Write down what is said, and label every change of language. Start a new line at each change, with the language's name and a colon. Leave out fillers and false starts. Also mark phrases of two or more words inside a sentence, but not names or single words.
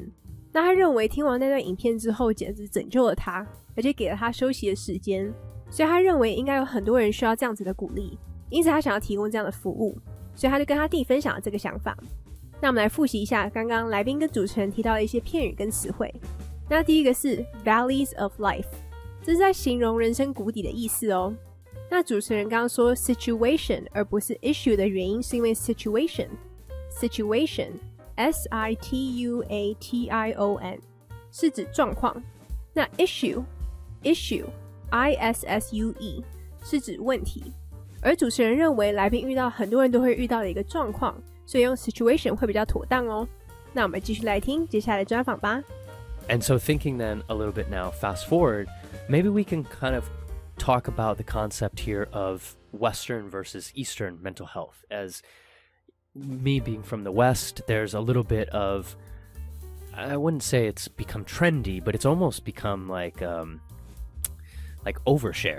Chinese: 那他认为听完那段影片之后简直拯救了他，而且给了他休息的时间，所以他认为应该有很多人需要这样子的鼓励，因此他想要提供这样的服务，所以他就跟他弟分享了这个想法。那我们来复习一下刚刚来宾跟主持人提到的一些片语跟词汇。那第一个是
English: valleys of life，
Chinese: 这是在形容人生谷底的意思哦。那主持人刚刚说 situation 而不是 issue 的原因是因为 situation S-I-T-U-A-T-I-O-N 是指状况。那 issue I-S-S-U-E 是指问题。而主持人认为来宾遇到很多人都会遇到的一个状况，所以用 situation 会比较妥当哦。那我们继续来听接下来的专访吧。
English: And so thinking then a little bit now, fast forward, maybe we can kind of talk about the concept here of Western versus Eastern mental health. As me being from the West, there's a little bit of, I wouldn't say it's become trendy, but it's almost become like overshare.